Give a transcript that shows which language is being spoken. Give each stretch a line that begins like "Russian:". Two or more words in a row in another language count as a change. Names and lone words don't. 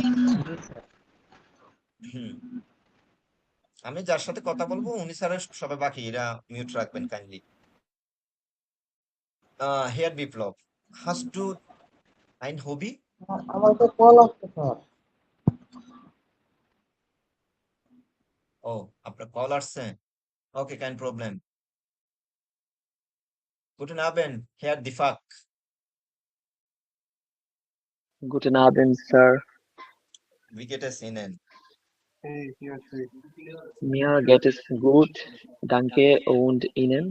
Bangla: হুম, আমি যার সাথে কথা বলবো উনি ছাড়া সবাই বাকি এরা মিউট রাখবেন কাইন্ডলি।
German: Herr Biplob, hast du ein Hobby.
Bangla: আমার তো কল আসছে স্যার। ও, আপনার কল আসছে। ওকে,
German: kein Problem. Guten Abend, Herr Difak. Guten Abend, Sir. Wie geht es Ihnen? Mir geht es gut. Danke. Und Ihnen?